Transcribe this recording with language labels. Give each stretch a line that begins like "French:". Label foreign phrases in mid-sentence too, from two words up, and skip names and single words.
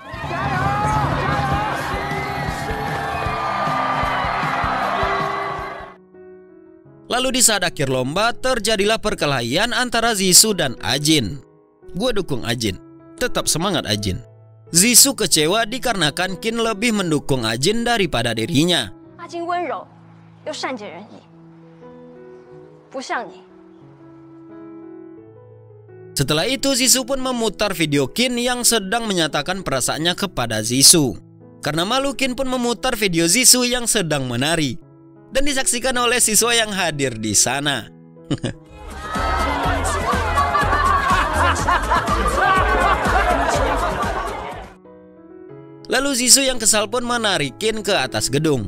Indonesian: Lalu di saat akhir lomba terjadilah perkelahian antara Jisoo dan Ajin. Gue dukung Ajin, tetap semangat Ajin. Jisoo kecewa dikarenakan Kin lebih mendukung Ajin daripada dirinya.
Chinese: Ajin wenrou, 又善解人意，不像你。
Indonesian: Setelah itu Jisoo pun memutar video Kin yang sedang menyatakan perasaannya kepada Jisoo. Karena malu Kin pun memutar video Jisoo yang sedang menari, dan disaksikan oleh siswa yang hadir di sana. Lalu Jisoo yang kesal pun menarik Kin ke atas gedung.